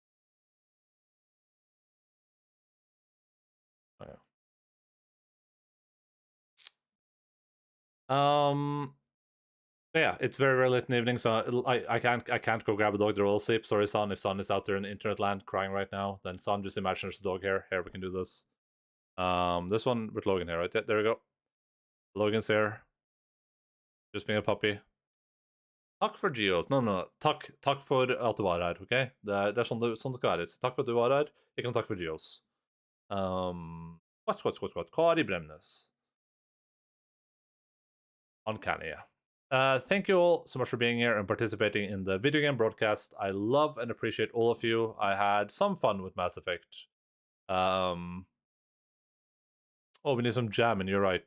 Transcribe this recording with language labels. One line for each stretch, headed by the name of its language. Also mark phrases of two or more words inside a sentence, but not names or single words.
English: Yeah, it's very late in the evening, so I can't go grab a dog. They're all asleep. Sorry, Son. If Son is out there in internet land crying right now, then Son, just imagine there's a dog here. Here, we can do this. This one with Logan here, right? Yeah, there we go. Logan's here. Just being a puppy.
Norwegian: Takk for Geos. No. Takk for at du var her, ok? Det er sånn det skal være. Takk for at du var her. Ikke noe takk for Geos. Kari Bremnes.
English: Uncanny, yeah. Thank you all so much for being here and participating in the video game broadcast. I love and appreciate all of you. I had some fun with Mass Effect. Oh, we need some jamming, you're right.